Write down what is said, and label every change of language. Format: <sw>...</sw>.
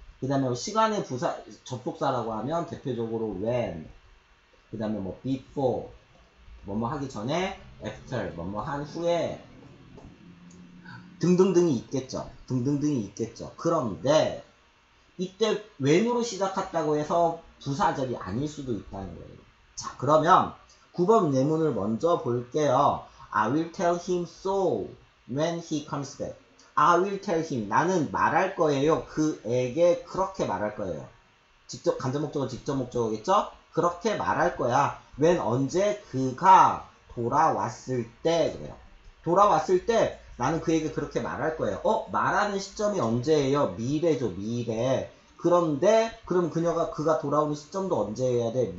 <ko>그 다음에 시간의 접속사라고 하면 대표적으로 when, 그 다음에 before 뭐뭐 하기 전에, after 뭐뭐 한 후에 등등등이 있겠죠. 그런데 이때 when으로 시작했다고 해서 부사절이 아닐 수도 있다는 거예요. 자, 그러면 9번 예문을 먼저 볼게요.</ko> <en>I will tell him so when he comes back. I will tell him.</en> <ko>나는 말할 거예요. 그에게 그렇게 말할 거예요. 직접 간접 목적어, 직접 목적어겠죠? 그렇게 말할 거야. when 언제? 그가 돌아왔을 때 그래요. 돌아왔을 때 나는 그에게 그렇게 말할 거예요. 말하는 시점이 언제예요? 미래죠, 미래. 그런데 그럼 그가 돌아오는 시점도 언제여야 돼?</ko>